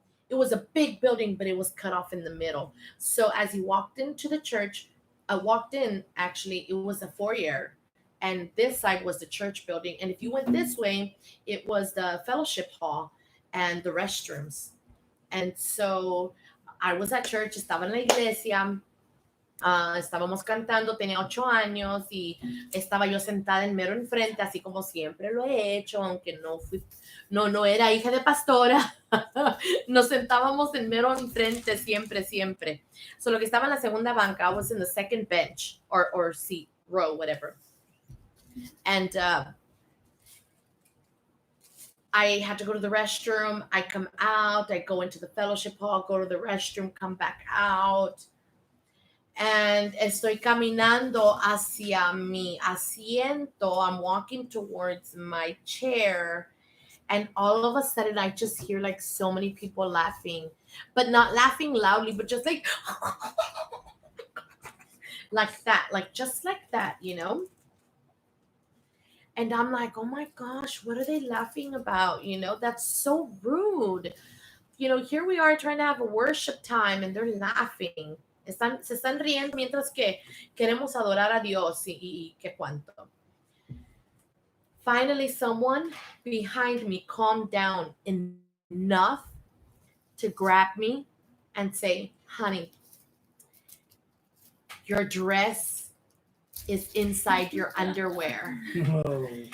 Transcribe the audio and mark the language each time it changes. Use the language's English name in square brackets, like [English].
[English] It was a big building, but it was cut off in the middle. So as you walked into the church, I walked in, actually, it was a foyer, and this side was the church building. And if you went this way, it was the fellowship hall and the restrooms. And so I was at church, [Spanish] estaba en la iglesia, estábamos cantando, tenía 8 años y estaba yo sentada en mero enfrente, así como siempre lo he hecho, aunque no era hija de pastora. Nos sentábamos en mero enfrente siempre, siempre. [English] So [Spanish] lo que estaba en la segunda banca, [English] I was in the second bench or seat, row, whatever. And I had to go to the restroom. I come out, I go into the fellowship hall, go to the restroom, come back out. [Spanish] And estoy caminando hacia mi asiento. [English] I'm walking towards my chair. And all of a sudden, I just hear like so many people laughing, but not laughing loudly, but just like, like that, like just like that, you know? And I'm like, oh my gosh, what are they laughing about? You know, that's so rude. You know, here we are trying to have a worship time and they're laughing. [Spanish] Se están riendo mientras que queremos adorar a Dios y qué cuánto. [English] Finally, someone behind me calmed down enough to grab me and say, honey, your dress is inside your underwear. Oh.